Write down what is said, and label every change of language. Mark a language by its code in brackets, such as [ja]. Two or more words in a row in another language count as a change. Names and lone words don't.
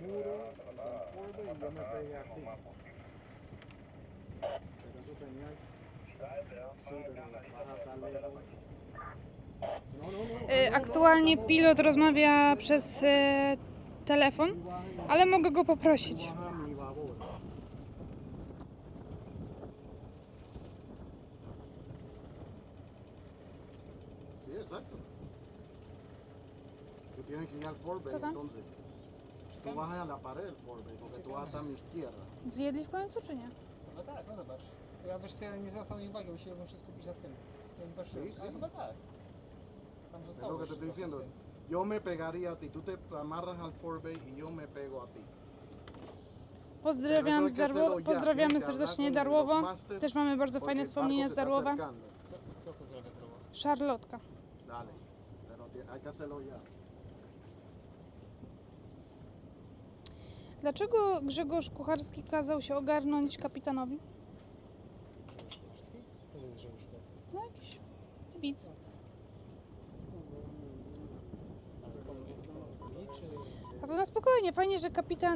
[pl] Aktualnie pilot rozmawia przez telefon, ale mogę go poprosić. [es] Sí, exacto. Tú tienes que ir al forebay, [pl] Co tam? [es] entonces. Tú vas a la pared del forebay, porque tú vas a estar a mi izquierda. [pl] Zjedli w końcu, czy nie? No tak, no zobacz. Ja wiesz co, ja nie zwracam jej uwagi, bo muszę skupić na tym. [es] Sí, sí. [pl] Chyba tak. Tam [es] Es [pl] zostało [es] lo que te estoy diciendo. Yo me pegaría a ti, tú te amarras al forebay y yo me pego a ti. [pl] Pozdrawiam z pozdrawiamy serdecznie Darłowo. Też mamy bardzo fajne wspomnienia z Darłowa. Co pozdrawia zdrowo? Szarlotka. [es] Dale, pero hay que hacerlo ya. [pl] Dlaczego Grzegorz Kucharski kazał się ogarnąć kapitanowi? To jest Grzegorz Kucharski. No jakiś widz. A to na spokojnie, fajnie, że kapitan...